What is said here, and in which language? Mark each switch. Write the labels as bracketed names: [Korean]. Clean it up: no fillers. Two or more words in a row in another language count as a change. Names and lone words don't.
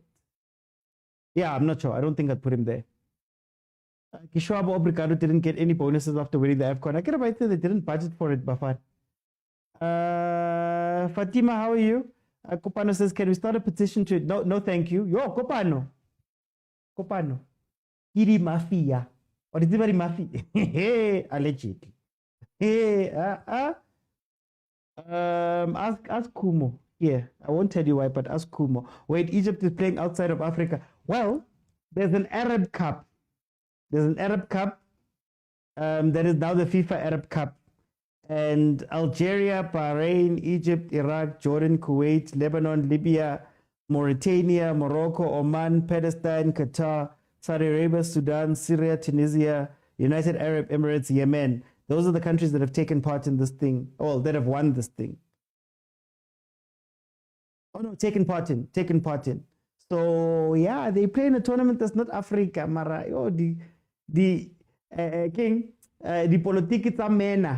[English] Yeah, I'm not sure. I don't think I'd put him there. Kishwabo Obrigado didn't get any bonuses after winning the AFCON. I get about it, they didn't budget for it, Bafan. Fatima, how are you? Kopano says, can we start a petition to it? No, no, thank you. Yo, Kopano. Kopano. Kiri Mafia. Or is it very Mafia? Hey, allegedly. Hey, ask Kumo. Yeah, I won't tell you why, but ask Kumo. Wait, Egypt is playing outside of Africa. Well, there's an Arab Cup. There's an Arab Cup that is now the FIFA Arab Cup. And Algeria, Bahrain, Egypt, Iraq, Jordan, Kuwait, Lebanon, Libya, Mauritania, Morocco, Oman, Palestine, Qatar, Saudi Arabia, Sudan, Syria, Tunisia, United Arab Emirates, Yemen. Those are the countries that have taken part in this thing, or that have won this thing. Oh no, taken part in. So yeah, they play in a tournament that's not Africa, Mara. Oh, the king. The politics are MENA.